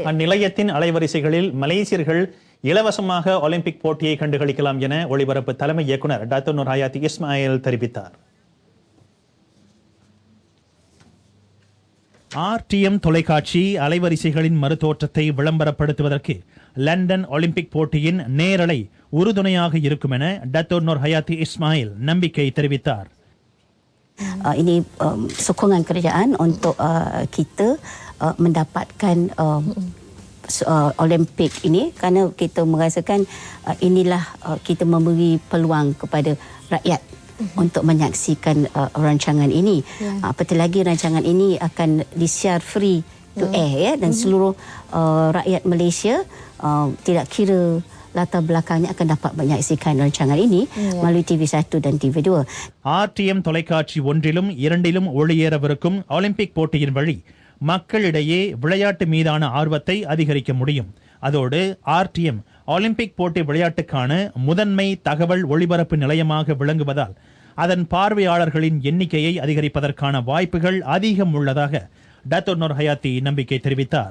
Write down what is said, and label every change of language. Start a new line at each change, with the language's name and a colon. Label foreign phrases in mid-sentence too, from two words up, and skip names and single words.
Tamil: அந்நிலையத்தின் அலைவரிசைகளில் மலேசியர்கள் இலவசமாக ஒலிம்பிக் போட்டியை கண்டுகளிக்கலாம் என ஒளிபரப்பு தலைமை இயக்குனர் டாக்டர் நூர் ஹயாத்தி இஸ்மாயில் தெரிவித்தார். RTM தொலைக்காட்சி அலைவரிசைகளின் மறுதோற்றத்தை விளம்பரப்படுத்துவதற்கு லண்டன் ஒலிம்பிக் போட்டியின் நேரலை உறுதுணையாக இருக்கும் என டாக்டர் நூர் ஹயாத்தி இஸ்மாயில் நம்பிக்கை தெரிவித்தார்.
Malay: Ini sokongan kerajaan untuk kita mendapatkan Olimpik ini kerana kita merasakan inilah kita memberi peluang kepada rakyat untuk menyaksikan rancangan ini. Apatah lagi rancangan ini akan disiar
English: free to air
Malay: ya, dan seluruh rakyat Malaysia tidak kira latar belakangnya akan dapat menyaksikan rancangan ini melalui TV1 dan TV2.
Tamil: RTM தொலைக்காட்சி 1லும் 2லும் ஒளியேறவிருக்கும் ஒலிம்பிக் போட்டியின் வழி மக்களிடையே விளையாட்டு மீதான ஆர்வத்தை அதிகரிக்க முடியும். அதோடு RTM ஒலிம்பிக் போட்டி விளையாட்டுக்கான முதன்மை தகவல் ஒளிபரப்பு நிலையமாக விளங்குவதால் அதன் பார்வையாளர்களின் எண்ணிக்கையை அதிகரிப்பதற்கான வாய்ப்புகள் அதிகம் உள்ளதாக டத்தோ நூர் ஹயாத்தி நம்பிக்கை தெரிவித்தார்.